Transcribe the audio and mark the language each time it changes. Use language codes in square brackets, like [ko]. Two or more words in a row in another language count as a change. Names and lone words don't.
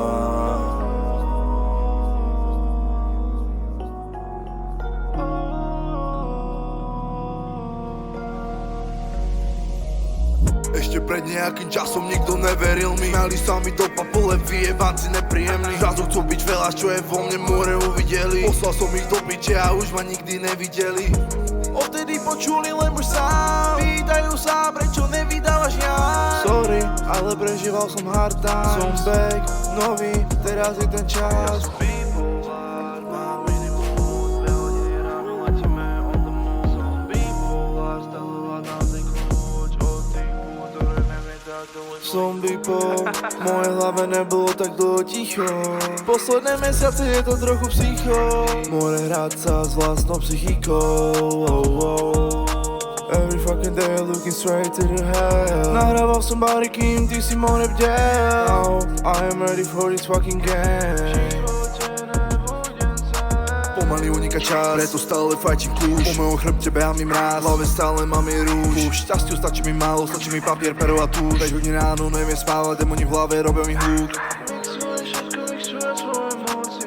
[sk] Ešte pred nejakým časom nikto neveril mi. Smiali sa mi do papule, vyjebanci nepríjemní. Zrazu chcú byť veľa, čo je vo mne more uvideli. Poslal som ich do piče a už ma nikdy nevideli. Odtedy počuli len už sám. Pýtajú sa, prečo nevydávaš ja. Sorry, ale prežíval som [en] hard time. [sk] Som back, nový, teraz je ten čas. Som bipolar, v mojej hlave nebolo tak dlho ticho. Posledné mesiace je to trochu psycho. More hrať sa s vlastnou psychikou. [en] Every fucking day looking straight to the hell. [sk] Nahrával som bary, kým ty si more bdel. [en] Now I am ready for this fucking game. [sk] Pomaly uniká čas, preto stále fajčím kľúč. Po mojom chrbte behá mi mráz, v hlave stále mám jej rúž. Šťastiu stačí mi málo, stačí mi papier, pero a túž. 5 hodín ráno neviem spávať, demoni v hlave robia mi hluk. Mixuje všetko, mixuje svoje emócie.